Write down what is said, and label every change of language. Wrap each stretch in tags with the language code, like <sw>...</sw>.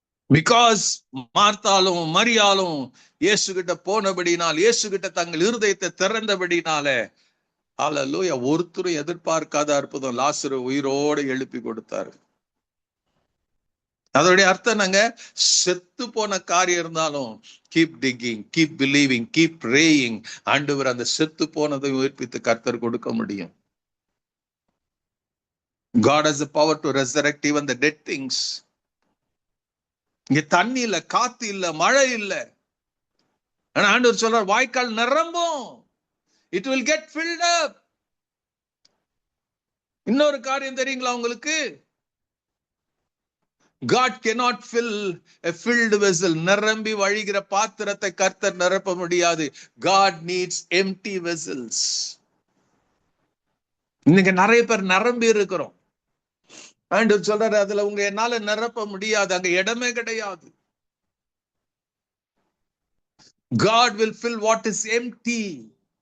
<ta>Because மார்த்தாலும் மரியாலும் இயேசு கிட்ட போனபடினால், இயேசு கிட்ட தங்கள் இருதயத்தை திறந்தபடினால, ஹல்லேலூயா, ஒருத்தரும் எதிர்பார்க்காத அற்புதம் லாசரு உயிரோடு எழுப்பி கொடுத்தாரு. அதோடைய அர்த்தம் நாங்க செத்து போன காரியம் இருந்தாலும்</ta> <en>Keep ticking, keep believing, keep praying.</en> <ta>ஆண்டவர் அந்த செத்து போனதை உயிர்ப்பித்து கர்த்தர் கொடுக்க முடியும்.</ta> <en>God has the power to resurrect even the dead things.</en> <ta>இங்க தண்ணி இல்ல, காத்து இல்ல, மழை இல்ல, ஆனா ஆண்டவர் சொல்றார் வாய்க்கால் நிரம்பும்.</ta> <en>It will get filled up.</en> <ta>இன்னொரு காரியம் தெரியுங்களா உங்களுக்கு?</ta> <en>God cannot fill a filled vessel.</en> <ta>நிரம்பி வழிகிற பாத்திரத்தை கர்த்தர் நிரப்ப முடியாது.</ta> <en>God needs empty vessels.</en> <ta>இன்னைக்கு நிறைய பேர் நிரம்பி இருக்கிறோம். ஆண்டவர் சொல்றாரு, அதுல உங்க என்னால நிரப்ப முடியாது, அங்க இடமே கிடையாது.</ta> <en>God will fill what is empty.</en>